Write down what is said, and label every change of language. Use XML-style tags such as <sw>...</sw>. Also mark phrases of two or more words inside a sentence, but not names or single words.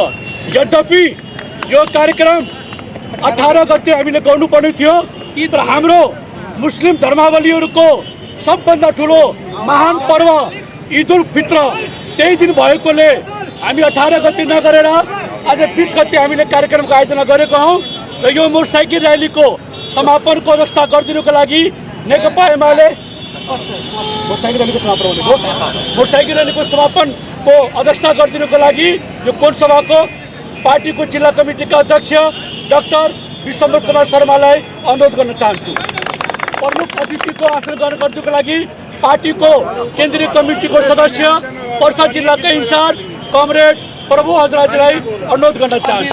<ne>यद्यपि यो कार्यक्रम 18 गते हामीले गर्नुपर्ने थियो तर हाम्रो मुस्लिम धर्मावलम्बीहरूको सबभन्दा ठुलो महान पर्व ईद उल फित्र त्यही दिन भएकोले हामी 18 गते नगरेर आज 20 गते हामीले कार्यक्रमको आयोजना गरेको हौं र यो मोटरसाइकल रैलीको समापनको व्यवस्था गरिदिनुको लागि नेकपा एमाले</ne> <hi>मोटरसाइकिल रैली को समापन होने को</hi> <ne>मोटरसाइकिल रैली को समापन को अध्यक्षता गरिदिनुको लागि यो कोण सभाको पार्टीको जिल्ला कमिटीका अध्यक्ष डाक्टर विश्वम्भर कुमार शर्मालाई अनुरोध गर्न चाहन्छु। प्रमुख अतिथिको आसन ग्रहण गर्नुको लागि पार्टीको केन्द्रीय कमिटीको सदस्य पर्सा जिल्लाका इन्चार्ज कमरेड प्रभु हजराजीलाई अनुरोध गर्न चाहन्छु।</ne>